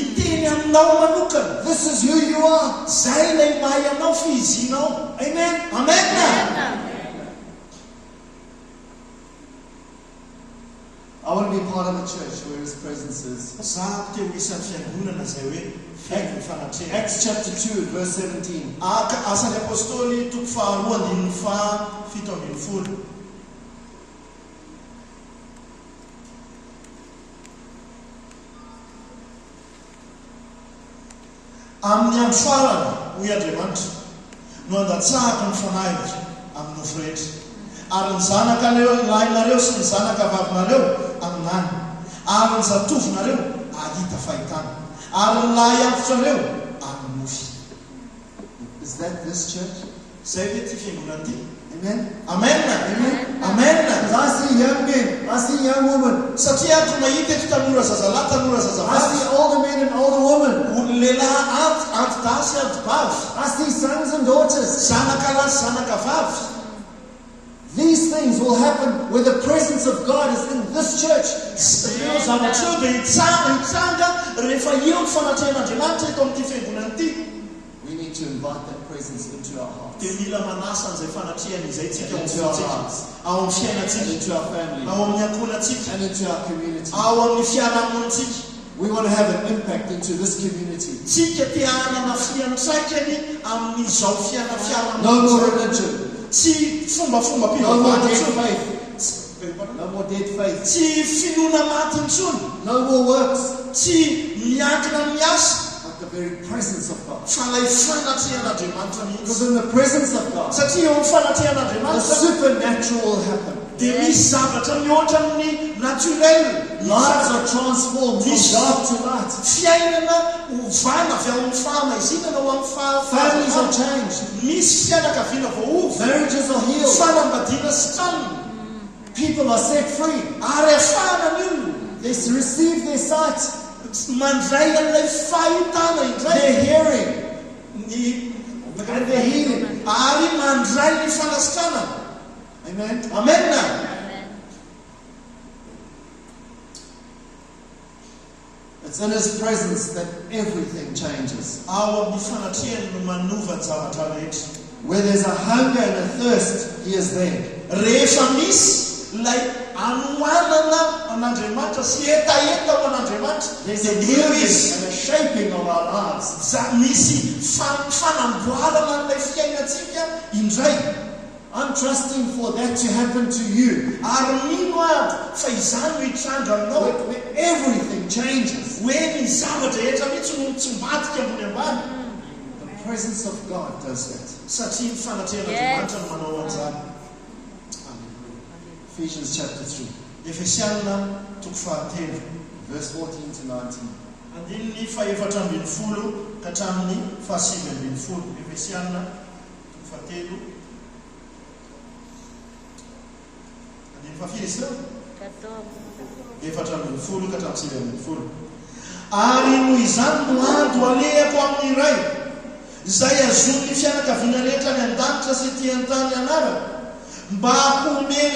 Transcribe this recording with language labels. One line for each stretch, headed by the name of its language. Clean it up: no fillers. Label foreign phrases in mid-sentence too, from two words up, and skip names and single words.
English: This is who you are. Amen. Amen. I want to be part of a church where His presence is. Acts chapter 2, verse 17.
Malagasy: Amin'ny amsoarana hoy Andriamanitra no andatsahako ny fanahitra amin'ny nofo rehetra ary ny zanaka lahinareo sy ny zanaka vavinareo aminany ary ny zatovinareo ahita fahitana ary ny lahy antotrareo amin'ny nofy.
English: Is that this church?
Malagasy: Zay ve ty fiangonana ty?
English: Amen. Amen. Amen. Amen. I see young men, I see young women.
Malagasy: Satria ako mahita eto tanora zazalahy tanora
English: I
Malagasy: zazavavy.
English: see older men and older women.
Malagasy: Lehilahy antidasy antivavy.
English: I see sons and daughters.
Malagasy: Zanaka lahy sy zanaka vavy.
English: These things will happen where the presence of God is in this church.
Malagasy: Io zavatra dia hitsanga rehefa io ny fanatrehan'Andriamanitra eto amin'ity fiangonana ity.
English: We need to invite that presence into our hearts,
Malagasy: Dia mila manasa an'izay fanatrehana izay tsika
English: into our hearts,
Malagasy: ao amin'ny
English: and
Malagasy: fiainantsika,
English: into our family,
Malagasy: ao amin'ny ankohonantsika,
English: and into our community.
Malagasy: ao amin'ny fiarahamonintsika.
English: We want to have an impact into this community.
Malagasy: Tsika te hanana fiantraikany amin'izao
English: No more
Malagasy: fiarahamonina.
English: religion,
Malagasy: Tsy fombafomba
English: no more dead
Malagasy: mpivavaka,
English: faith, no more dead faith,
Malagasy: tsy finoana maty intsony,
English: no more works,
Malagasy: tsy miankina miasa,
English: but the very presence of God.
Malagasy: fa ilay fanatrehan'Andriamanitra mihitsy.
English: Because in the presence of God,
Malagasy: Satria eo amin'ny
English: the
Malagasy: fanatrehan'Andriamanitra
English: supernatural will happen.
Malagasy: dia misy zavatra mihoatra amin'ny naturel.
English: Lives are transformed from dark to light.
Malagasy: Fiainana ovana avy amin'ny fahamaizinana ho amin'ny
English: Families are
Malagasy: fahafahamaizinana.
English: changed.
Malagasy: Misy fianakaviana voaova,
English: Marriages are healed.
Malagasy: fanambadiana sy tranony,
English: People are set free.
Malagasy: ary afahana ny olona
English: They receive their sight,
Malagasy: mandray an'ilay fahitana indray,
English: their hearing,
Malagasy: ny
English: and their healing.
Malagasy: ary mandray ny fanasitrana.
English: Amen. Amen. It's in His presence that everything changes.
Malagasy: Ao amin'ny fanatrehany no manova ny zavatra rehetra.
English: Where there's a hunger and a thirst, He is there.
Malagasy: Rehefa misy ilay anohanana an'Andriamanitra sy etaeta ho an'Andriamanitra,
English: There's
Malagasy: dia
English: a
Malagasy: eo
English: moving
Malagasy: izy.
English: and a shaping of our lives.
Malagasy: Misy fanamboarana n'ilay fiainantsika indray.
English: I'm trusting for that to happen to you.
Malagasy: Ary mino aby fa izany no hitranga aminao,
English: Where everything changes.
Malagasy: hoe ny zavatra rehetra mihitsy no mitsombatika ambony ambany.
English: The presence of God does that.
Malagasy: Satria ny fanatrehan'Andriamanitra no manao an'izany.
English: Ephesians chapter 3,
Malagasy: Efesianina toko 3,
English: verse 14 to 19.
Malagasy: andininy 14 ka hatramin'ny 17. Efesianina toko 3, andininy 14 ka hatramin'ny 17. Ary noho izany no ando alehako amin'ny iray, Zay azon'ny fianakaviana rehetra ny an-danitra sy ty an-tany anarana mba homeny